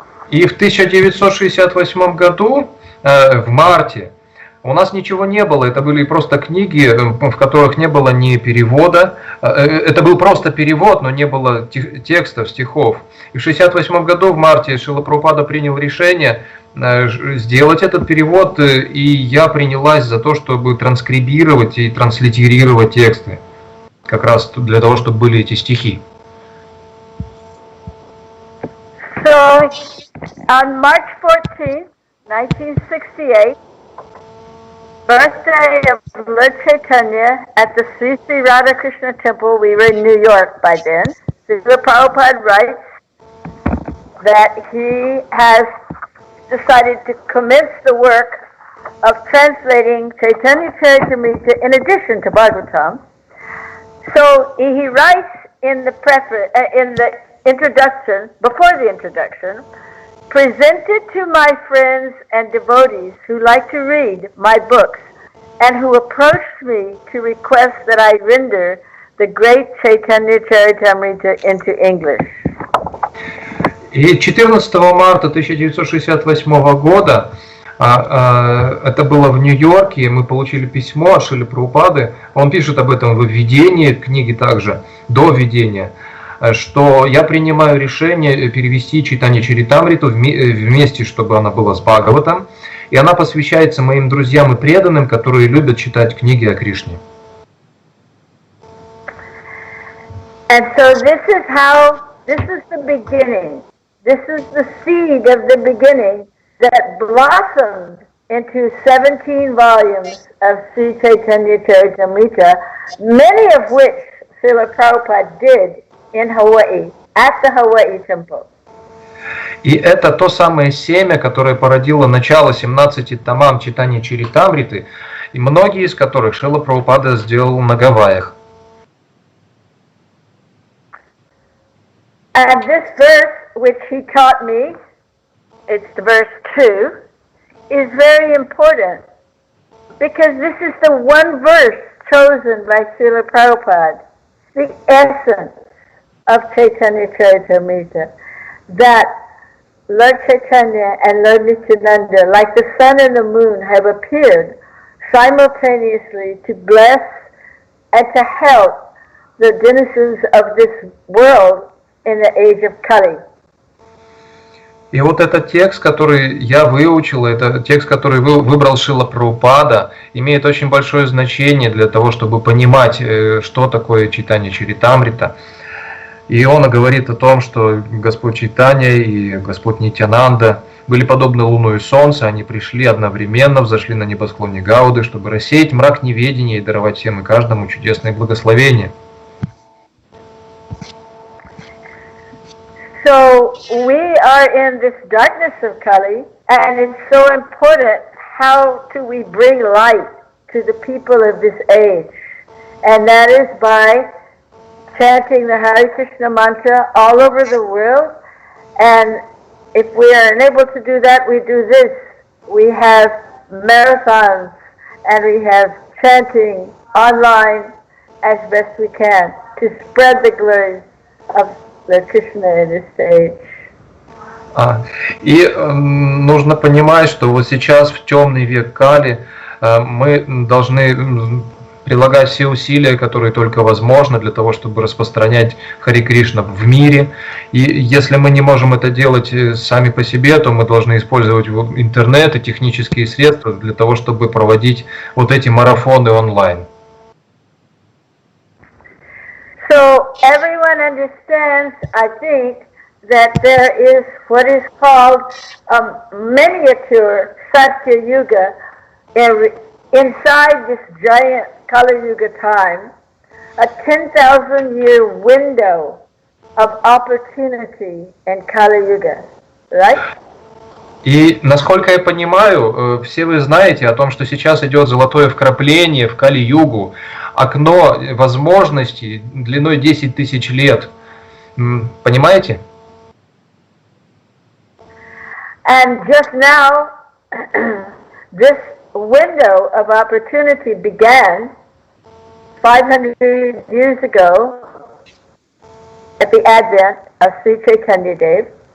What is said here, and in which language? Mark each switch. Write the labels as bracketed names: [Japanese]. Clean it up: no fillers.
[Russian] И в 1968 году, в марте, у нас ничего не было, это были просто книги, в которых не было ни перевода, это был просто перевод, но не было текстов, стихов. И в 1968 году, в марте, Шрила Прабхупада принял решение сделать этот перевод, и я принялась за то, чтобы транскрибировать и транслитерировать тексты, как раз для того, чтобы были эти стихи. [English] So, on March 14th, 1968, birthday of Lord Chaitanya at the Sri Sri Radhakrishna Temple. We were in New York by then. Srila Prabhupada writes that he has decided to commence the work of translating Chайтanья-charitamrite in addition to Bhagavatam. So he writes in the preface, in the introduction, before the introduction, presented to my friends and devotees who like to read my books and who approached me to request that I render the great Chайтанья-чаритамрite into English. [Russian] И 14 марта 1968 года, это было в Нью-Йорке, мы получили письмо от Шрилы Прабхупады, он пишет об этом в введении книги также, до введения, что я принимаю решение перевести Чайтанья-чаритамриту вместе, чтобы она была с Бхагаватом, и она посвящается моим друзьям и преданным, которые любят читать книги о Кришне. [English] And so this is the beginning. This is the seed of the beginning that blossomed into 17 volumes of Sri Chайтanья-charitamrite, many of which Srila Prabhupada did in Hawaii, at the Hawaii temple. [Russian] И это то самое семя, которое породило начало 17 томам Чайтанья-чаритамриты, и многие из которых Шрила Прабхупада сделал на Гавайях. [English] And this verse, which he taught me, it's the verse 2, is very important because this is the one verse chosen by Srila Prabhupada, the essence of Chайтanьya-charitamrite, that Lord Chaitanya and Lord Nityananda, like the sun and the moon, have appeared simultaneously to bless and to help the denizens of this world in the age of Kali. [Russian] И вот этот текст, который я выучил, это текст, который выбрал Шрила Прабхупада, имеет очень большое значение для того, чтобы понимать, что такое Чайтанья-чаритамрита. И он говорит о том, что Господь Чайтанья и Господь Нитьянанда были подобны луну и солнцу, они пришли одновременно, взошли на небосклоне Гауды, чтобы рассеять мрак неведения и даровать всем и каждому чудесные благословения. [English] So we are in this darkness of Kali, and it's so important how do we bring light to the people of this age, and that is by chanting the Hare Krishna mantra all over the world. And if we are unable to do that, we do this. We have marathons and we have chanting online as best we can to spread the glory of the Krishna in this age. [Russian] Нужно понимать, что вот сейчас в темный век Кали мы должны прилагать все усилия, которые только возможно, для того, чтобы распространять Хари Кришна в мире. И если мы не можем это делать сами по себе, то мы должны использовать интернет и технические средства для того, чтобы проводить вот эти марафоны онлайн. [English] So everyone understands, I think, that there is what is called a miniature Satya Yuga inside this giant Kali Yuga time, a 10,000-year window of opportunity in Kali Yuga, right? [Russian] И, насколько я понимаю, все вы знаете о том, что сейчас идет золотое вкрапление в Кали-югу, окно возможностей длиной 10 тысяч лет. Понимаете? [English] And just now, this window of opportunity began 500 years ago at the advent of Sri Chaitanya Dev.